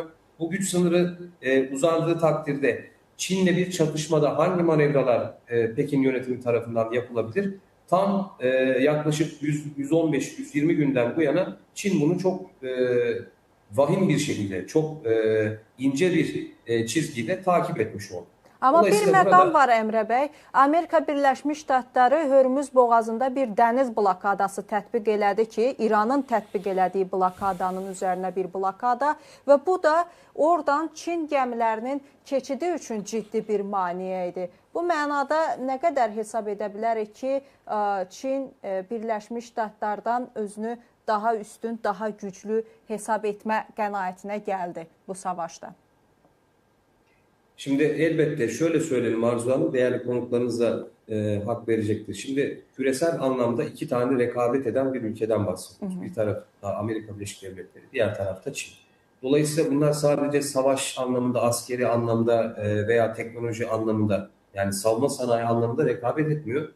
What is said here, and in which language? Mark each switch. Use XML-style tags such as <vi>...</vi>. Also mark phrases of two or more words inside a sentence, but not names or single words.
<tr>Bu güç sınırı uzandığı takdirde Çin'le bir çatışmada hangi manevralar Pekin yönetimi tarafından yapılabilir? Tam yaklaşık 115-120 günden bu yana Çin bunu çok vahim bir şekilde, çok ince bir çizgiyle takip etmiş oldu.</tr> <az>Amma bir məqam var Əmrə bəy. Amerika Birləşmiş Ştatları Hörmüz boğazında bir dəniz blokadası tətbiq elədi ki, İranın tətbiq elədiyi blokadanın üzərinə bir blokada və bu da oradan Çin gəmilərinin keçidi üçün ciddi bir maneə idi. Bu mənada nə qədər hesab edə bilərik ki, Çin Birləşmiş Ştatlardan özünü daha üstün, daha güclü hesab etmə qənaətinə gəldi bu savaşda?</az> <tr>Şimdi elbette şöyle söyleyelim Arzu Hanım, değerli konuklarınız da hak verecektir. Şimdi küresel anlamda iki tane rekabet eden bir ülkeden bahsediyoruz. Bir tarafta Amerika Birleşik Devletleri, diğer tarafta Çin. Dolayısıyla bunlar sadece savaş anlamında, askeri anlamda veya teknoloji anlamında, yani savunma sanayi anlamında rekabet etmiyor.</tr>